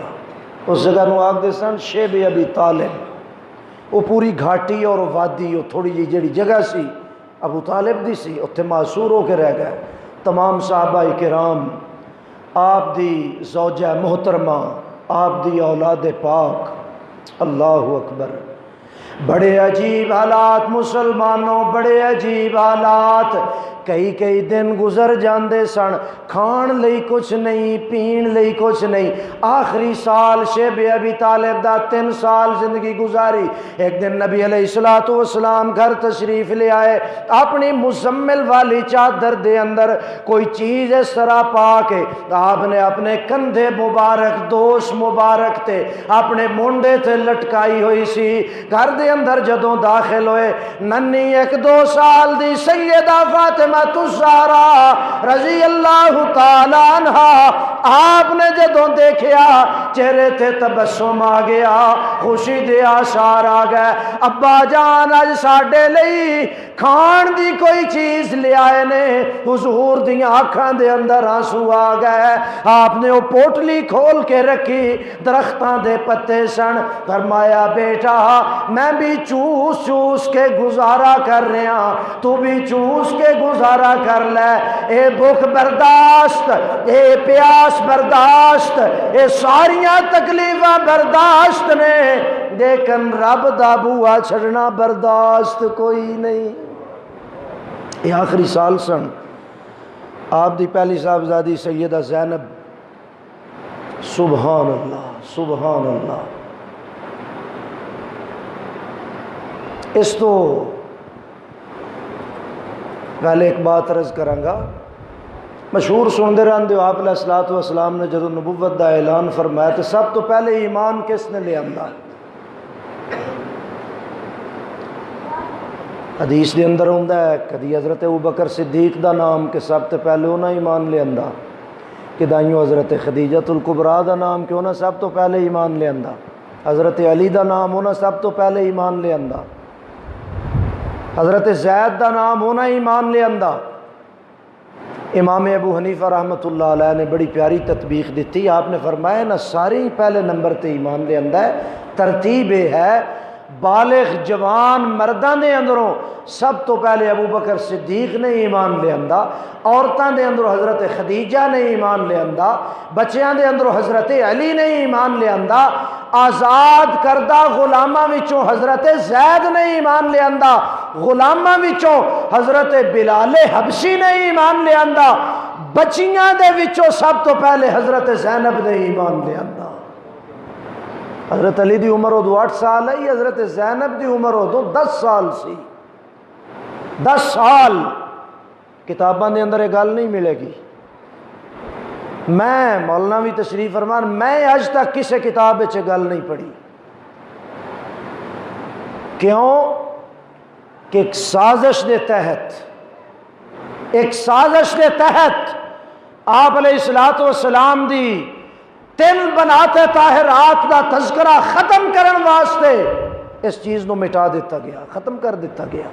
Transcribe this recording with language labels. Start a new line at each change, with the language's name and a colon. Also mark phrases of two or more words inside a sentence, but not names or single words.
Punjabi: اس جگہ نو آگ دے سن شیب ابی طالب۔ وہ پوری گھاٹی اور وادی، وہ تھوڑی جی جڑی جگہ سی ابو طالب دی سی، اوتھے معصور ہو کے رہ گئے تمام صحابہ کرام، آپ دی زوجہ محترمہ، آپ دی اولاد پاک۔
Arabic: اللہ اکبر۔
Punjabi: بڑے عجیب حالات مسلمانوں، بڑے عجیب حالات۔ کئی دن گزر جاندے سن، کھان لئی کچھ نہیں، پین لئی کچھ نہیں۔ آخری سال شیب ابی طالب دا 3 سال زندگی گزاری۔ ایک دن نبی
Arabic: علیہ السلام
Punjabi: گھر تشریف لے آئے، اپنی مزمل والی چادر دے اندر کوئی چیز اس طرح پا کے آپ نے اپنے کندھے مبارک، دوش مبارک تے اپنے مونڈے تے لٹکائی ہوئی سی۔ گھر دے اندر جدوں داخل ہوئے، ننی 1-2 سال دی سیدہ فاطمہ الزہرا
Arabic: رضی اللہ تعالیٰ عنہ
Punjabi: آپ نے جدوں دیکھیا چہرے تے تبسم آ گیا، خوشی دے آثار آ گئے۔ ابا جان اج ساڈے لئی کھان دی کوئی چیز لے آئے نے۔ حضور دیاں آنکھاں دے اندر آنسو آ گئے۔ آپ نے وہ پوٹلی کھول کے رکھی، درختاں دے پتے سن۔ فرمایا بیٹا میں بھی چوس چوس کے گزارا کر رہا، تو بھی چوس کے گزارا کر لے۔ اے بھوک برداشت، اے پیاس برداشت، اے ساریاں تکلیفاں برداشت نے، لیکن رب دا بوا چھڑنا برداشت کوئی نہیں۔ یہ آخری سال سن، آپ دی پہلی صاحبزادی سیدہ زینب،
Arabic: سبحان اللہ سبحان اللہ۔
Punjabi: اس تو پہلے ایک بات عرض کرانگا، مشہور سندے رہندے ہو، آپ
Arabic: علیہ الصلوۃ والسلام
Punjabi: نے جدو نبوت دا اعلان فرمایا تو سب تو پہلے ایمان کس نے لے آندا؟ حدیث دے اندر ہوندا ہے کدی حضرت ابوبکر صدیق دا نام کہ سب تو پہلے انہاں ایمان لے آندا، کدائیوں حضرت خدیجۃ الکبریٰ دا نام کہ انہاں سب تو پہلے ایمان لے آندا، حضرت علی دا نام انہاں سب تو پہلے ایمان لے آندا، حضرت زید دا نام انہاں ایمان لے آندا۔ امام ابو حنیفہ
Arabic: رحمۃ اللہ علیہ
Punjabi: نے بڑی پیاری تطبیق دیتی، آپ نے فرمایا نا سارے ہی پہلے نمبر تے ایمان لے آندا ہے، ترتیب یہ ہے بالغ جوان مرداں دے اندروں سب تو پہلے ابو بکر صدیق نے ایمان لے آندا، عورتاں دے اندروں حضرت خدیجہ نے ایمان لے آندا، بچیاں دے اندروں حضرت علی نے ایمان لے آندا، آزاد کردہ غلاماں وچوں حضرت زید نے ایمان لے آندا، غلاماں وچوں حضرت بلال حبشی نے ایمان لے آندا، بچیاں دے وچوں سب تو پہلے حضرت زینب نے ایمان لے آندا۔ حضرت علی دی عمر ادو 8 سال ہے، حضرت زینب دی عمر ادو 10 سال سی، 10 سال۔ کتاباں دے اندر یہ گل نہیں ملے گی، میں مولانا بھی تشریف فرمان میں اج تک کسی کتاب وچ گل نہیں پڑھی، کیوں کہ ایک سازش دے تحت آپ
Arabic: علیہ الصلوۃ والسلام
Punjabi: دی 3 بنات طاہرات دا تذکرہ ختم کرن واسطے اس چیز نو مٹا دیتا گیا، ختم کر دیتا گیا۔